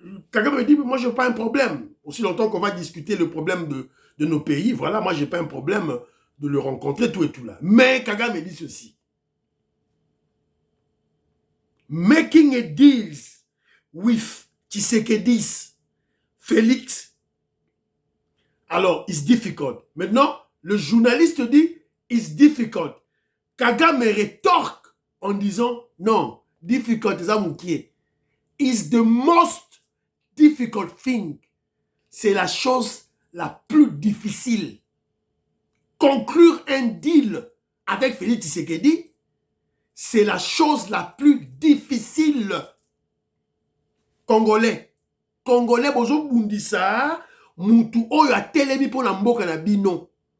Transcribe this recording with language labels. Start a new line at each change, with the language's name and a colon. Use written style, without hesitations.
French: Kagame me dit, moi je n'ai pas un problème. Aussi longtemps qu'on va discuter le problème de nos pays, voilà, moi je n'ai pas un problème de le rencontrer, tout et tout là. Mais Kagame me dit ceci.
English: Making a deal with Tshisekedi, Félix,
French: alors,
English: it's difficult.
French: Maintenant, le journaliste dit,
English: it's difficult.
French: Kagame rétorque en disant, non,
English: difficult, is the most difficult thing.
French: C'est la chose la plus difficile. Conclure un deal avec Félix Tshisekedi, c'est la chose la plus difficile.
Lingala: Congolais, bozo bundisa, mutu oyo atelemi po na mboka na bino.